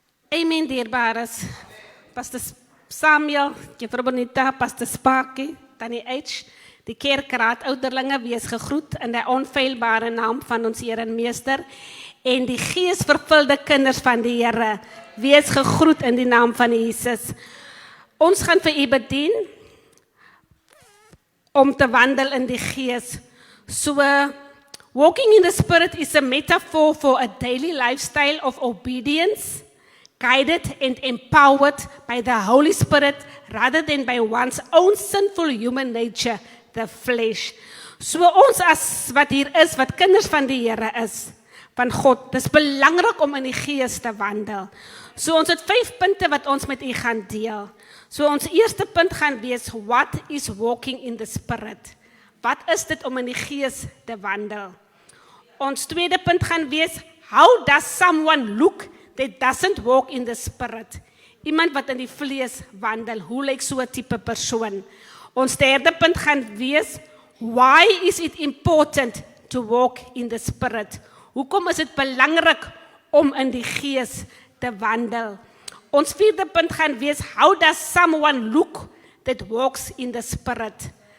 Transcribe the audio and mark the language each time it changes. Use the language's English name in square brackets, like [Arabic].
[Afrikaans] Amen, dierbares. Pastor Samuel, Juffrou Bonita, Pastor Sparky, Tannie H, die kerkraad, ouderlinge, wees gegroet in die onfeilbare naam van ons Here en Meester, en die geesvervulde kinders van die Here, wees gegroet in die naam van Jesus. Ons gaan vir U bedien om te wandel in die gees. [English] So, walking in the Spirit is a metaphor for a daily lifestyle of obedience, guided and empowered by the Holy Spirit rather than by one's own sinful human nature, the flesh. [Afrikaans] So ons as wat hier is, wat kinders van die Here is, van God, dis belangrik om in die gees te wandel. So ons het 5 punte wat ons met U gaan deel. So ons eerste punt gaan wees, [English] what is walking in the Spirit? [Afrikaans] Wat is dit om in die gees te wandel? Ons tweede punt gaan wees, [English] how does someone look that doesn't walk in the Spirit? [Afrikaans] Iemand wat in die vlees wandel, hoe lyk so 'n tipe persoon? Ons derde punt gaan wees, [English] why is it important to walk in the Spirit? [Afrikaans] Hoekom is dit belangrik om in die gees te wandel? Ons vierde punt gaan wees, [English] how does someone look that walks in the Spirit?